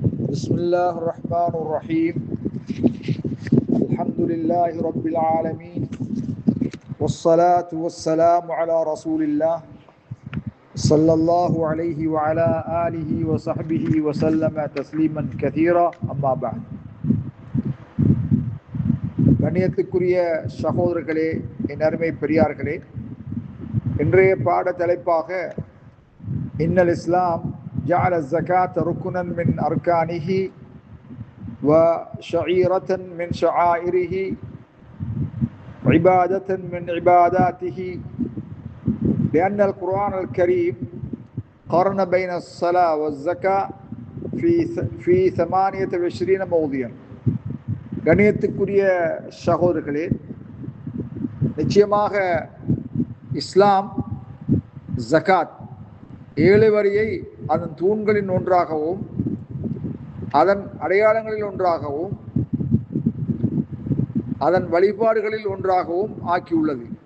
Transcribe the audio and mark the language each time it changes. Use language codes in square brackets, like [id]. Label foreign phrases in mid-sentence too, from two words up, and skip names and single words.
[ar] بسم الله الرحمن الرحيم. الحمد لله رب العالمين، والصلاة والسلام على رسول الله صلى الله عليه وعلى آله وصحبه وسلم تسليما كثيرا. أما بعد. [ta] கண்ணியத்துக்குரிய சகோதரர்களே, என் அருமை பெரியார்களே, இன்றைய பாட தலைப்பாக [ar] إن الإسلام جعل الزكاة ركنا من أركانه وشعيرة من شعائره عبادة من عباداته لأن القرآن الكريم قارن بين الصلاة والزكاة في 28 موضعا. [ta] கண்ணியத்துக்குரிய சகோதரர்களே, நிச்சயமாக இஸ்லாம் ஜகாத் 7 வரியை அதன் தூண்களின் ஒன்றாகவும் அதன் அடையாளங்களில் ஒன்றாகவும் அதன் வழிபாடுகளில் ஒன்றாகவும் ஆக்கியுள்ளது.